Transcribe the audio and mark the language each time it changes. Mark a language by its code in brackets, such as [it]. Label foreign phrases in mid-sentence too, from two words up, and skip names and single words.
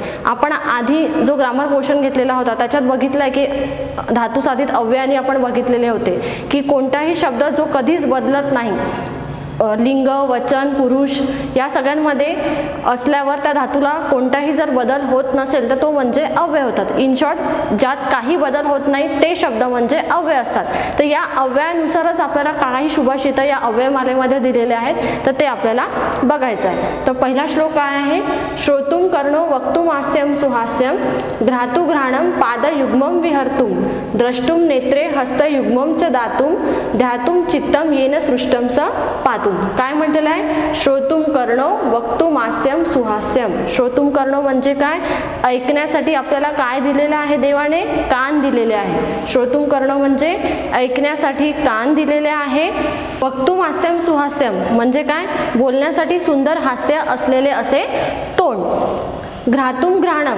[mr] आपण आधी जो ग्रामर पोर्शन घेतलेला होता त्याच्यात बघितलंय की धातू साधित अव्ययाने आपण बघितलेले होते की कोणताही शब्द जो कधीच बदलत नाही, लिंग, वचन, पुरुष या सगळ्यांमध्ये असल्यावर त्या धातूला कोणताही जर बदल होत नसेल तर तो म्हणजे अव्यय होतात. [en] in short, [mr] ज्यात काही बदल होत नाही ते शब्द म्हणजे अव्यय असतात. तर या अव्ययानुसारच आपल्याला काही सुभाषितं या अव्ययमालेमध्ये दिलेले आहेत, तर ते आपल्याला बघायचं आहे. तर पहिला श्लोक काय आहे? [sa] श्रोतुम कर्णो वक्तुम हास्यम सुहास्यम घ्रातु घ्राणम पादयुग्मम विहर्तुम द्रष्टुम नेत्रे हस्तयुग्मम च दातुम ध्यातुम चित्तम येन सृष्टम स पातुम. [mr] काय म्हटलेलं आहे? [sa] श्रोतुम कर्णो वक्तुम हास्यम सुहास्यम. श्रोतुम कर्णो [mr] म्हणजे काय? ऐकण्यासाठी आपल्याला काय दिलेलं आहे? देवाने कान दिलेले आहे. [sa] श्रोतुम कर्णो [mr] म्हणजे ऐकण्यासाठी कान दिलेले आहे. [sa] वक्तुम हास्यम सुहास्यम [mr] म्हणजे काय? बोलण्यासाठी सुंदर हास्य असलेले असे तोंड. [sa] घ्रातुम घ्राणम.